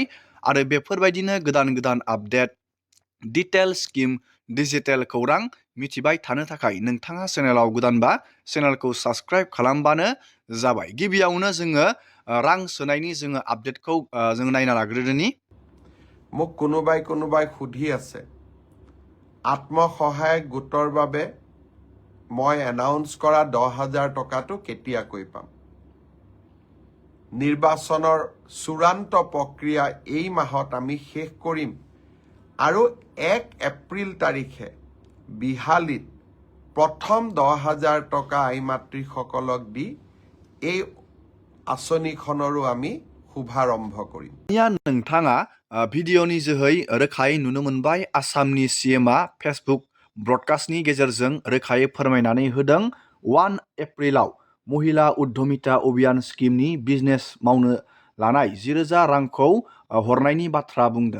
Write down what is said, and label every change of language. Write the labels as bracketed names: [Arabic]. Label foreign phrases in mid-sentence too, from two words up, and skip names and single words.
[Bodo] आरो बेफोरबायदिनो गोदान आपडेट डिटेल स्किम डिजिटेल खौरां मिथिबाय थानो थाखाय नोंथाङा चेनेलाव गोदानबा चेनेलखौ साबस्क्राइब खालामबानो जाबाय। गिबियावनो जोङो रां सोनायनि जोङो आपडेटखौ जोङो नायना लाग्रोदोनि। [Assamese] মোক কোনোবাই সুধি আছে আত্মসহায়ক গোটৰ বাবে মই এনাউন্স কৰা 10,000 টকাটো কেতিয়াকৈ পাম। নিৰ্বাচনৰ চূড়ান্ত প্ৰক্ৰিয়া এই মাহত আমি শেষ কৰিম আৰু 1 এপ্ৰিল তাৰিখে বিহালীত প্ৰথম 10,000 টকা আই মাতৃসকলক দি এই আঁচনিখনৰো আমি শুভাৰম্ভ কৰিম। [Bodo] नोंथाङा भिडिअनि जोहै रोखायै नुनो मोनबाय आसामनि CMआ फेसबुक ब्रडकास्टनि गेजेरजों रोखायै फोरमायनानै होदों 1 एप्रिलाव महिला उद्यमिता अभियान स्किमनि बिजनेस मावनो लानाय 10,000 रांखौ हरनायनि बाथ्रा बुंदों।